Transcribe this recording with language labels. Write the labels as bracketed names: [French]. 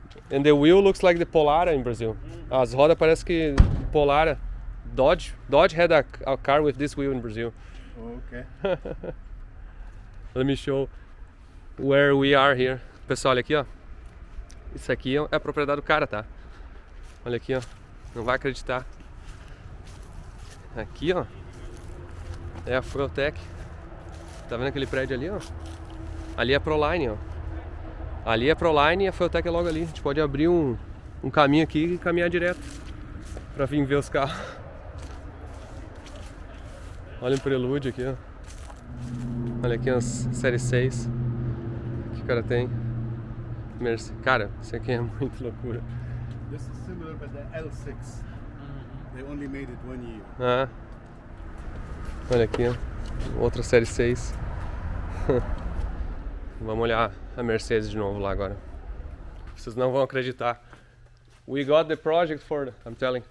[English] And the wheel looks like the Polara in Brazil. [Portuguese] As rodas parece que Polara. [English] Dodge had a car with this wheel in Brazil. Okay. Let me show where we are here. [Portuguese] Pessoal, olha aqui, ó. Isso aqui é a propriedade do cara, tá? Olha aqui, ó. Não vai acreditar. Aqui, ó. É a Fueltech. Tá vendo aquele prédio ali, ó? Ali é a Proline, ó. Ali é a Proline e a Fueltech é logo ali. A gente pode abrir um caminho aqui e caminhar direto pra vir ver os carros. Olha o Prelude aqui, ó. Olha aqui as Série 6 que o cara tem. Cara, isso aqui é muito loucura. [English] This is similar, but the L6. They only made it 1 year. [Portuguese] Ah. Olha aqui, ó. Outra Série 6. Vamos olhar a Mercedes de novo lá agora. Vocês não vão acreditar. [English] We got the project for I'm telling.